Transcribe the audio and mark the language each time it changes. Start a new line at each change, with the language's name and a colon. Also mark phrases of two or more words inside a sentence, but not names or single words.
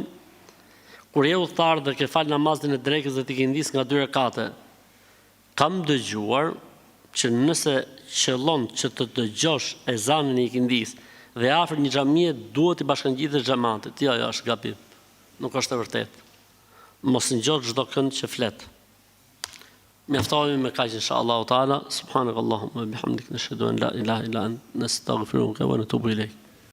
Albanian: Kur je udhëtar dhe ke fal namazin e drekës dhe ti ke ndis nga 2 rekate, kam dëgjuar që nëse qëllon që të dëgjosh ezanin e ikindis dhe afër një xhamie duhet të bashkangjitesh xhamatit. Jo, është gabim. Nuk është e vërtetë. Mos ngjot çdo kënd që flet. Mjaftohemi me kaq
Arabic: إن شاء الله تعالى. سبحانك اللهم وبحمدك نشهد أن لا إله إلا أنت نستغفرك ونتوب إليك.